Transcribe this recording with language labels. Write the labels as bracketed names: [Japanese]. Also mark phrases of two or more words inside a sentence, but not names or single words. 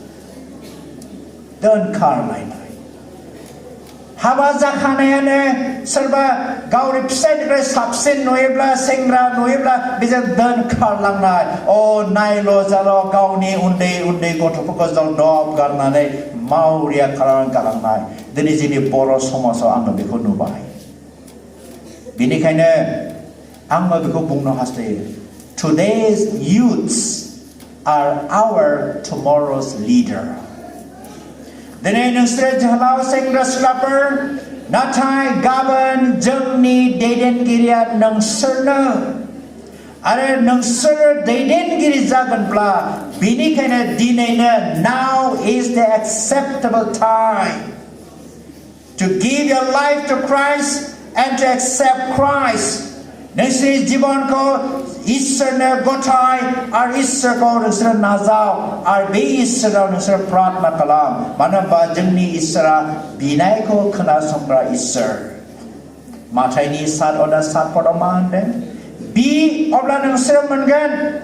[Bodo] हाबा जाखानायानो सोरबा गावनि फिसायनिफ्राय साबसिन नुयोब्ला सेंग्रा नुयोब्ला बेजों दोनखारलांनाय नायल' जाल' गावनि उन्दै उन्दै गथ'फोरखौ जलदब गारनानै मावरिया खालामनानै गालांनाय दिनै जोंनि बर' समाजाव आङो बेखौ नुबाय बेनिखायनो आंबो बेखौ बुंनो हास्थायो [English] Today's youths are our tomorrow's leader [Bodo] दिनै नोंसोर जोहोलाव सेंग्रा सिख्लाफोर नाथाय गाबोन जोंनि दैदेनगिरिया नोंसोरनो आरो नोंसोरो दैदेनगिरि जागोनब्ला बेनिखायनो दिनैनो [English] now is the acceptable time to give your life to Christ and to accept Christ [Bodo] नोंसोरनि जिबनखौ इसोरनो गथाय आरो इसोरखौ नोंसोरो नाजाव आरो बे इसोराव नोंसोरो प्रार्थना खालाम मानो होनबा जोंनि इसोरा बिनायखौ खोनासंग्रा इसोर माथाइनि 7:7 पदआव मा होनदों बि अब्ला नोंसोरो मोनगोन